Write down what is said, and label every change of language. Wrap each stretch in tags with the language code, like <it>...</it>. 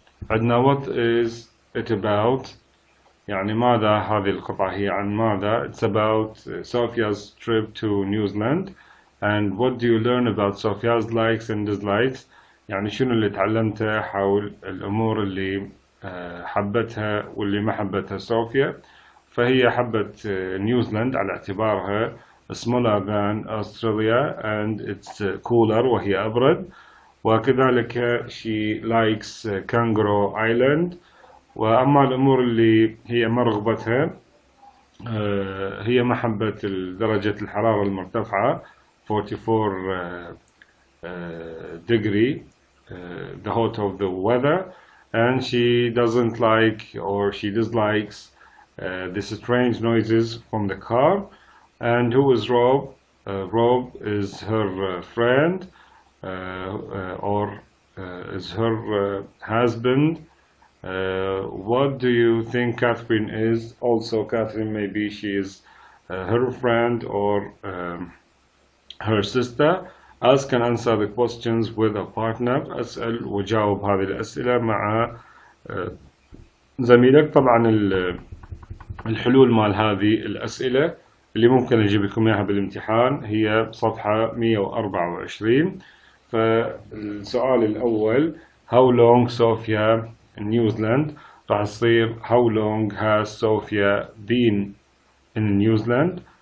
<ar>عندنا</ar> <en>what is it about،</en> <ar>يعني ماذا هذه القطعة هي عن ماذا.</ar> <en>It's about Sophia's trip to New Zealand. And what do you learn about Sophia's likes and dislikes،</en> <ar>يعني شنو اللي تعلمته حول الأمور اللي حبتها واللي ما حبتها صوفيا. فهي حبت نيوزيلند على اعتبارها</ar> <en>smaller than Australia and it's cooler</en> <ar>وهي أبرد. وكذلك</ar> <en>she likes Kangaroo Island.</en> <ar>وأما الأمور اللي هي ما رغبتها هي محبة درجة الحرارة المرتفعة</ar> <en>44 degree the hot of the weather. And she doesn't like or she dislikes the strange noises from the car. And who is Rob? Rob is her friend or is her husband. What do you think Catherine is? Also Catherine, maybe she is her friend or her sister. Ask and answer the questions with a partner.</en> <ar>أسأل وجاوب هذه الأسئلة مع زميلك. طبعا الحلول مال هذه الأسئلة اللي ممكن أجيب لكم إياها بالامتحان هي صفحة 124. فالسؤال الأول</ar> <en>how long Sophia in New Zealand</en> <ar>راح تصير</ar> <en>how long has Sophia been in New Zealand.</en>